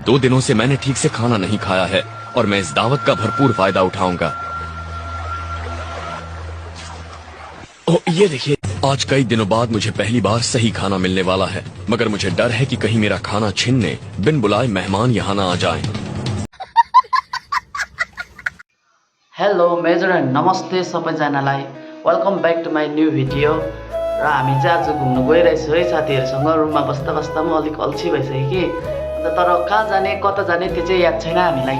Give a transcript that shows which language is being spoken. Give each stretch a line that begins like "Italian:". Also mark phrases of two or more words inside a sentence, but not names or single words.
Hindi: 2 दिनों से मैंने ठीक से खाना नहीं खाया है और मैं इस दावत का भरपूर फायदा उठाऊंगा। ये देखिए, आज कई दिनों बाद मुझे पहली बार सही खाना मिलने वाला है, मगर मुझे डर है कि कहीं मेरा खाना छीनने बिन बुलाए मेहमान यहाँ ना आ जाएं।
Nepali: हेलो मेजर नमस्ते सबैजनालाई,
English: welcome back to my new video.
Nepali: र हामी चाहिँ आज घुम्नु गइरहेछौँ है साथीहरूसँग। रुममा बस्दा बस्दा म अलिक अल्छी भइसक्यो कि, अन्त तर कहाँ जाने कता जाने त्यो चाहिँ याद छैन हामीलाई।